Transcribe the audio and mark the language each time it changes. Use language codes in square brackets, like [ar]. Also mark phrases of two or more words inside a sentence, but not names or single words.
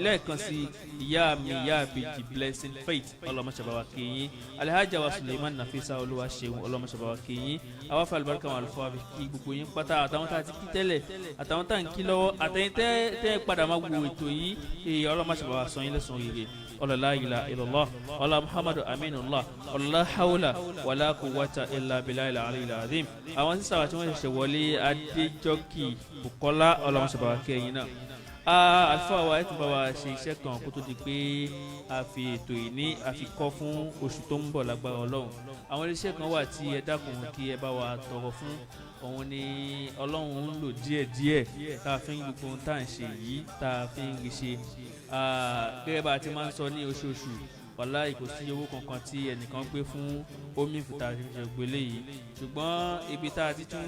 [yo] lẹ́ẹ̀kan sí ìyá mi ìyá àbèjì Blessing Faith ọlọmọṣẹba kìíní Alhaja wa Suleiman Nafisa Olúwa ṣeun ọlọmọṣẹba kìíní àwọn afẹ alibarika wọn àlùfáà fi kí gbogbo yín pátá àtàwọn tá a ti kí tẹ́lẹ̀ àtàwọn tá a ń kí lọ́wọ́ àtẹ̀yìn tẹ́ padà máa wo ètò yìí ọlọmọṣẹba sọ yín lẹ́san rere [ar] لا إله إلا الله ولا محمد أمين الله ولا حول ولا قوة إلا بالله العلي العظيم [yo] àwọn sísá wa tí wọ́n ṣẹ̀ṣẹ̀ wọlé Adéjọ́kì Bùkọ́lá ọlọ́mọṣẹ́bàwá kẹ́yìn náà àlùfáà wa ẹ̀ tún bá wa ṣe iṣẹ́ kan kó tó di pé a fi ètò yìí ní àfikọ́ fún oṣù tó ń bọ̀ lágbára ọlọ́run àwọn iléeṣẹ́ kan wà tí ẹ dákun kí ẹ bá wa tọrọ fún òun ni ọlọ́run ń lò díẹ̀díẹ̀ tá a fi ń gbogbo ohun tá à ń ṣe yìí tá a fi ń rí ṣe gẹ́gẹ́ bá a ti máa ń sọ ní oṣooṣù wàláhì kò sí owó kankan tí ẹnìkan gbé fún omi fúta ìgbélé yìí ṣùgbọ́n ibi tá a ti tún